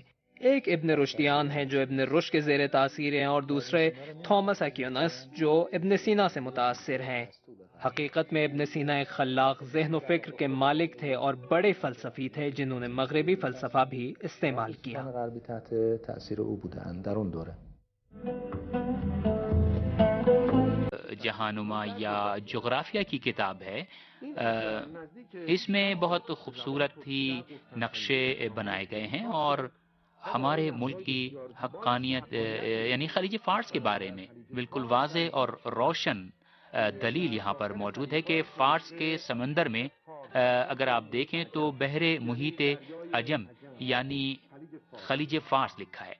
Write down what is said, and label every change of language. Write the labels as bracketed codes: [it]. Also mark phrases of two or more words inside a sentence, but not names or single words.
[ur] ایک ابن رشدیان ہیں جو ابن رشد کے زیر تاثیر ہیں، اور دوسرے تھامس اکویناس جو ابن سینا سے متاثر ہیں۔ حقیقت میں ابن سینا ایک خلاق ذہن و فکر کے مالک تھے اور بڑے فلسفی تھے جنہوں نے مغربی فلسفہ بھی استعمال کیا۔ [fa] غربی تحت تاثیر او بودند در اون دوره. [ur] جہانما یا جغرافیہ کی کتاب ہے، اس میں بہت خوبصورت ہی نقشے بنائے گئے ہیں اور ہمارے ملک کی حقانیت یعنی خلیج فارس کے بارے میں بالکل واضح اور روشن دلیل یہاں پر موجود ہے کہ فارس کے سمندر میں اگر آپ دیکھیں تو بحر محیط عجم یعنی خلیج فارس لکھا ہے۔